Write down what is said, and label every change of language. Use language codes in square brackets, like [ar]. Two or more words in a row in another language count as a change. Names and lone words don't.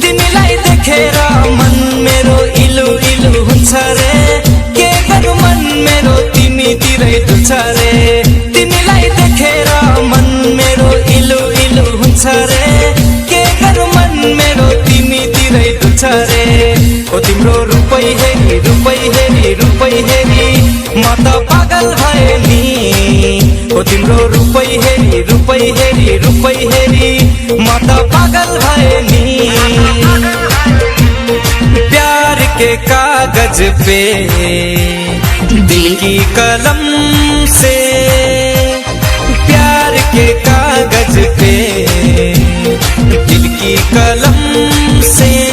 [ne] तिमीलाई देखेर मन मेरो इलु हुन्छ रे के गर्नु मन मेरो तिमीतिरै डुल्छ रे तिमीलाई देखेर मन मेरो इलु हुन्छ रे के गर्नु मन मेरो तिमीतिरै डुल्छ रे ओ तिम्रो रूपै हेरी म त पागल भए नि ओ तिम्रो रूपै हेरी म त पागल भए नि [hi] प्यार के कागज पे दिल की कलम से प्यार के कागज पे दिल की कलम से